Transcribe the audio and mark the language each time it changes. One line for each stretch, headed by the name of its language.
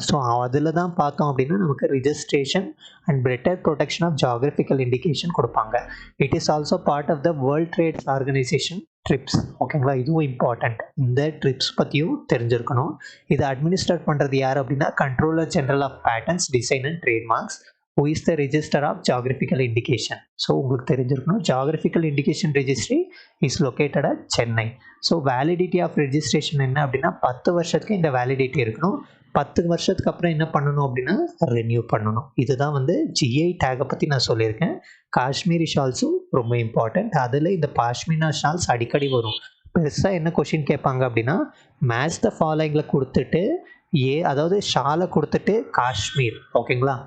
Tamil: So அதில் தான் பார்த்தோம் அப்படின்னா நமக்கு registration and better protection of geographical indication கொடுப்பாங்க.
English: It is also part of the World Trade Organization TRIPS.
Tamil: ஓகேங்களா. இதுவும் இம்பார்ட்டண்ட். இந்த ட்ரிப்ஸ் பற்றியும் தெரிஞ்சிருக்கணும். இதை அட்மினிஸ்ட்ரேட் பண்ணுறது யார் அப்படின்னா controller general of patents, design and trademarks,
English: who is the register of geographical indication.
Tamil: So உங்களுக்கு தெரிஞ்சிருக்கணும்
English: geographical indication registry is located at Chennai.
Tamil: So validity of registration என்ன அப்படின்னா 10 வருஷத்துக்கு இந்த வேலிடிட்டி இருக்கணும். 10 வருஷத்துக்கு அப்புறம் என்ன பண்ணணும் அப்படின்னா ரெனியூ பண்ணணும். இதுதான் வந்து ஜிஐ டேகை பற்றி நான் சொல்லியிருக்கேன். காஷ்மீரி ஷால்ஸும் ரொம்ப இம்பார்ட்டண்ட். அதில் இந்த பாஷ்மினா ஷால்ஸ் அடிக்கடி வரும். பெருசாக என்ன கொஷின் கேட்பாங்க அப்படின்னா மேட்ச் த ஃபாலோயிங்கில் கொடுத்துட்டு அதாவது ஷாலை கொடுத்துட்டு காஷ்மீர். ஓகேங்களா.